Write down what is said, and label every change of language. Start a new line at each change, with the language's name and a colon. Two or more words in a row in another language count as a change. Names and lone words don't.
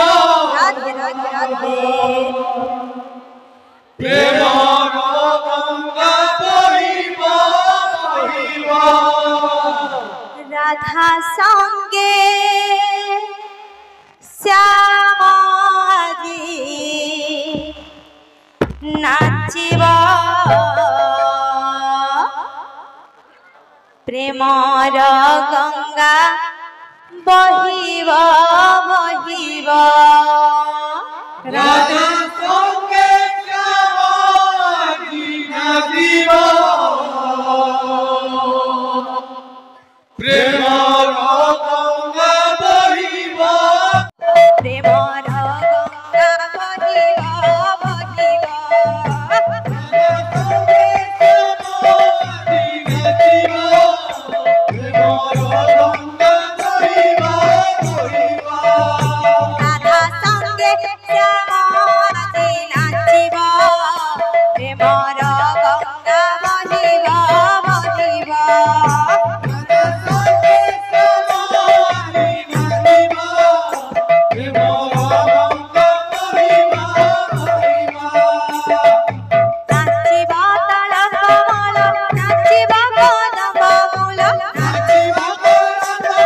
Hindi: राधे राधे राधे प्रेम
Assamese: রাধা সঙ্গে শ্যামাজি নাচিব প্রেমর গঙ্গা বহিব বহিব রাধা সঙ্গে শ্যামাজি নাচিব প্রেমর গঙ্গা বহিব প্রেমর গঙ্গা বহিব বহিব রাধা সঙ্গে শ্যামাজি নাচিব প্রেমর গঙ্গা বহিব বহিব নাচিব তাল কমল নাচিব কদম মূল নাচিব তাল